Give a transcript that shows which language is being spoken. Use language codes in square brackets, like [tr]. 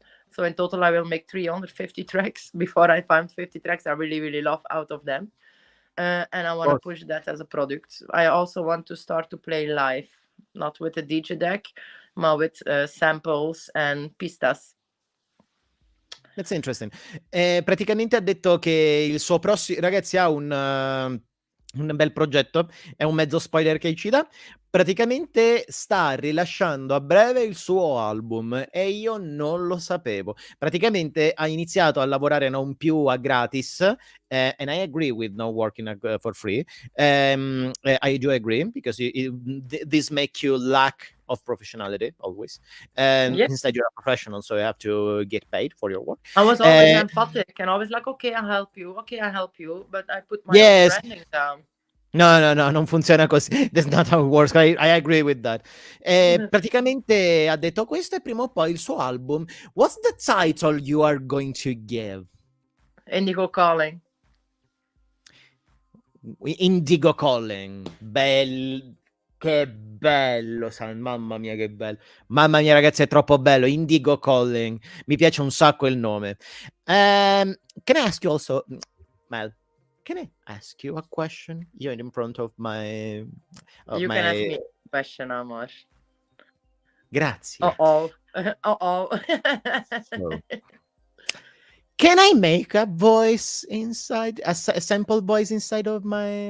[en] So in total, I will make 350 tracks before I find 50 tracks I really, really love out of them. And I want to push that as a product. I also want to start to play live, not with a DJ deck, but with samples and pistas. That's interesting. [it] Praticamente ha detto che il suo prossimo... Ragazzi, ha un bel progetto, è un mezzo spoiler che ci dà. Praticamente sta rilasciando a breve il suo album e io non lo sapevo. Praticamente ha iniziato a lavorare non più a gratis, [en] and I agree with not working for free. I do agree because this makes you lack of professionality always. Instead, you're a professional, so you have to get paid for your work. I was always empathic and always like, okay, I'll help you. Okay, I'll help you. But I put my own branding down. [it] No, non funziona così. [en] That's not how it works. I agree with that. [it] Praticamente ha detto questo e prima o poi il suo album. [en] What's the title you are going to give? Indigo Calling. Indigo Calling. [it] Che bello, mamma mia che bello. Mamma mia ragazzi, è troppo bello. Indigo Calling. Mi piace un sacco il nome. [en] Can I ask you also, Mel, can I ask you a question? You're in front of my... You can ask me a question, Amor. [it] Grazie. Uh-oh. [en] So, can I make a voice inside, a sample voice inside of my...